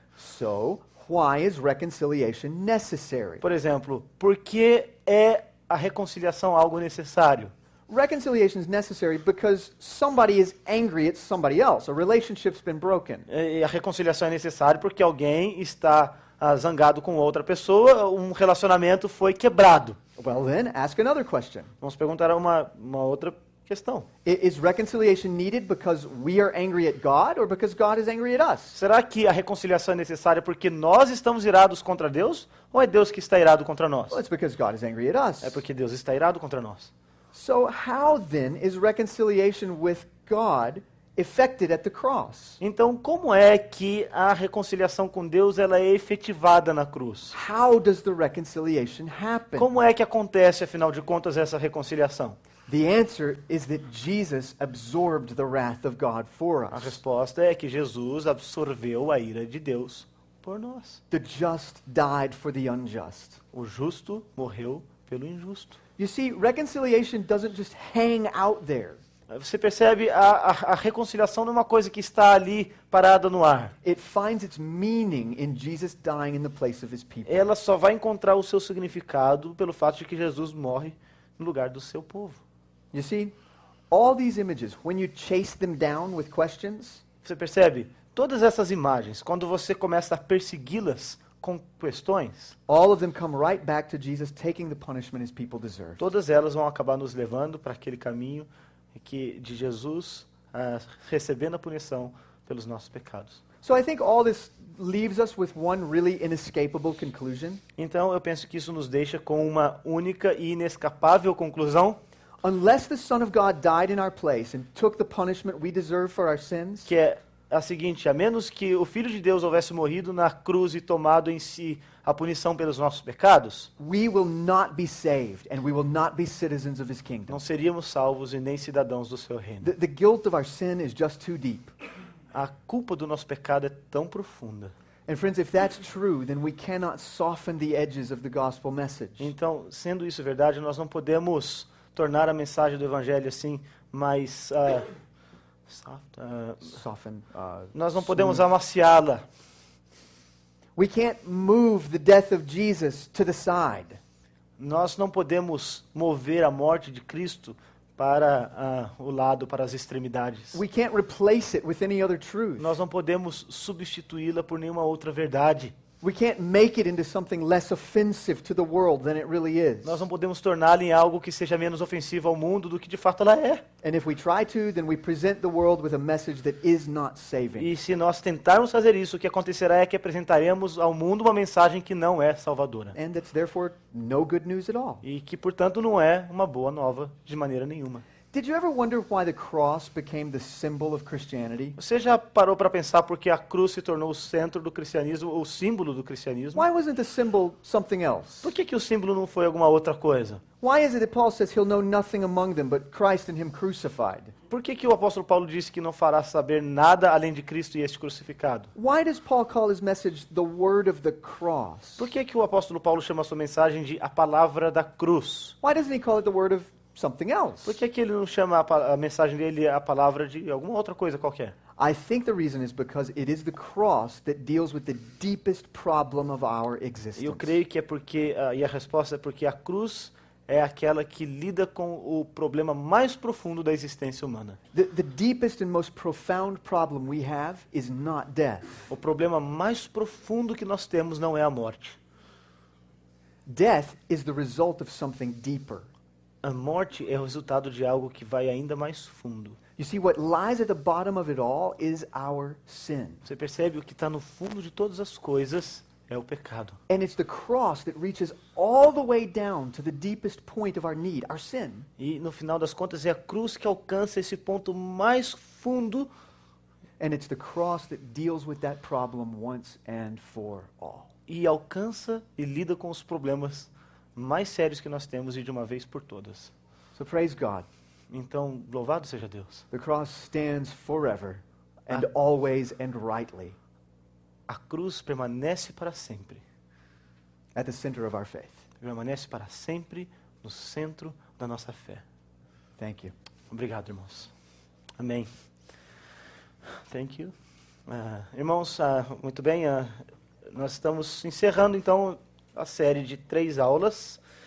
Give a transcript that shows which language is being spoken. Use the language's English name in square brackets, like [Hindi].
[English] So, why is reconciliation necessary? [Portuguese] Por exemplo, por que é a reconciliação algo necessário? [English] Reconciliation is necessary because somebody is angry at somebody else. A relationship's been broken. [Portuguese] E a reconciliação é necessária porque alguém está zangado com outra pessoa, um relacionamento foi quebrado. [English] Well then, ask another question. [Portuguese] Vamos perguntar uma outra questão. [English] Is reconciliation needed because we are angry at God or because God is angry at us? [Portuguese] Será que a reconciliação é necessária porque nós estamos irados contra Deus ou é Deus que está irado contra nós? [English] Well, it's because God is angry at us. [Portuguese] É porque Deus está irado contra nós. [English] So how then is reconciliation with God effected at the cross? [Portuguese] Então, como é que a reconciliação com Deus ela é efetivada na cruz? [English] How does the reconciliation happen? [Portuguese] Como é que acontece, afinal de contas, essa reconciliação? [English] The answer is that Jesus absorbed the wrath of God for [Portuguese] A [English] us. [Portuguese] resposta é que Jesus absorveu a ira de Deus por nós. [English] The just died for the unjust. [Portuguese] O justo morreu pelo injusto. [English] You see, reconciliation doesn't just hang out there. [Portuguese] Você percebe, a reconciliação não é uma coisa que está ali parada no ar. [English] It finds its meaning in Jesus dying in the place of his people. [Portuguese] Ela só vai encontrar o seu significado pelo fato de que Jesus morre no lugar do seu povo. [English] You see, all these images, when you chase them down with questions, [Portuguese] Você percebe? Todas essas imagens, quando você começa a persegui-las com questões, [English] all of them come right back to Jesus taking the punishment his people deserve. [Portuguese] todas elas vão acabar nos levando para aquele caminho de Jesus recebendo a punição pelos nossos pecados. [English] So I think all this leaves us with one really inescapable conclusion. [Portuguese] Então eu penso que isso nos deixa com uma única e inescapável conclusão, [English] Unless the Son of God died in our place and took the punishment we deserve for our sins, [Portuguese] que é a seguinte: a menos que o Filho de Deus houvesse morrido na cruz e tomado em si a punição pelos nossos pecados, [English] we will not be saved and we will not be citizens of his kingdom. [Portuguese] não seríamos salvos e nem cidadãos do seu reino. [English] The guilt of our sin is just too deep. [Portuguese] A culpa do nosso pecado é tão profunda. [English] And friends, if that's true, then we cannot soften the edges of the gospel message. [Portuguese] Então, sendo isso verdade, nós não podemos tornar a mensagem do Evangelho assim mais [English] Soften. [Portuguese] nós não podemos amaciá-la. [English] We can't move the death of Jesus to the side. [Portuguese] Nós não podemos mover a morte de Cristo para o lado, para as extremidades. [English] We can't replace it with any other truth. [Portuguese] Nós não podemos substituí-la por nenhuma outra verdade. [English] We can't make it into something less offensive to the world than it really is. [Portuguese] Nós não podemos torná-la em algo que seja menos ofensivo ao mundo do que de fato ela é. [English] And if we try to, then we present the world with a message that is not saving. [Portuguese] E se nós tentarmos fazer isso, o que acontecerá é que apresentaremos ao mundo uma mensagem que não é salvadora. [English] And that's therefore no good news at all. [Portuguese] E que, portanto, não é uma boa nova de maneira nenhuma. [English] Did you ever wonder why the cross became the symbol of Christianity? [Portuguese] Você já parou para pensar por que a cruz se tornou o centro do cristianismo, o símbolo do cristianismo? [English] Why wasn't the symbol something else? [Portuguese] Por que o símbolo não foi alguma outra coisa? [English] Why is it that Paul says he'll know nothing among them but Christ and him crucified? [Portuguese] Por que o apóstolo Paulo disse que não fará saber nada além de Cristo e este crucificado? [English] Why does Paul call his message the word of the cross? [Portuguese] Por que o apóstolo Paulo chama a sua mensagem de a palavra da cruz? [English] Why doesn't he call it the word of something else? [Portuguese] Por que ele não chama a mensagem dele a palavra de alguma outra coisa qualquer? [English] I think the reason is because it is the cross that deals with the deepest problem of our existence. [Portuguese] E eu creio que é porque, e a resposta é porque a cruz é aquela que lida com o problema mais profundo da existência humana. [English] The deepest and most profound problem we have is not death. [Portuguese] O problema mais profundo que nós temos não é a morte. [English] Death is the result of something deeper. [Portuguese] A morte é o resultado de algo que vai ainda mais fundo. [English] You see, what lies at the bottom of it all is our sin. [Portuguese] Você percebe o que está no fundo de todas as coisas é o pecado. [English] And it's the cross that reaches all the way down to the deepest point of our need, our sin. [Portuguese] E no final das contas é a cruz que alcança esse ponto mais fundo. [English] And it's the cross that deals with that problem once and for all. [Portuguese] E alcança e lida com os problemas mais sérios que nós temos e de uma vez por todas. [English] So praise God. [Portuguese] Então, louvado seja Deus. [English] The cross stands forever and always and rightly [Portuguese] A cruz permanece para sempre. [English] at the center of our faith. [Portuguese] Permanece para sempre no centro da nossa fé. [English] Thank you. [Portuguese] Obrigado, irmãos. Amém. [English] Thank you. [Portuguese] Irmãos, muito bem. Nós estamos encerrando, então, a série de 3 aulas.